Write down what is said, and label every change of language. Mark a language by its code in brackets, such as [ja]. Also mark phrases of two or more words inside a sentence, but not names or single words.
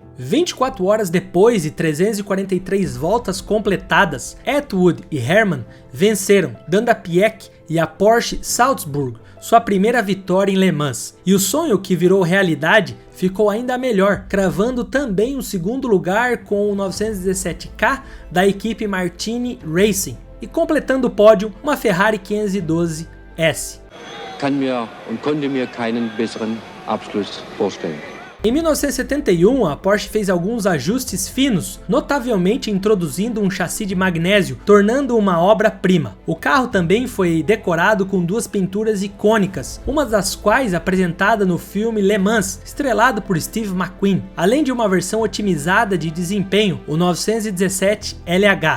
[pt] 24 horas depois e 343 voltas completadas, Atwood e Herrmann venceram, dando a Piëch e a Porsche Salzburg sua primeira vitória em Le Mans. E o sonho que virou realidade ficou ainda melhor, cravando também o segundo lugar com o 917K da equipe Martini Racing e completando o pódio uma Ferrari 512S. [de] Kann mir und konnte mir keinen besseren Abschluss vorstellen. [pt] Em 1971, a Porsche fez alguns ajustes finos, notavelmente introduzindo um chassi de magnésio, tornando uma obra-prima. O carro também foi decorado com duas pinturas icônicas, uma das quais apresentada no filme Le Mans, estrelado por Steve McQueen, além de uma versão otimizada de desempenho, o 917 LH.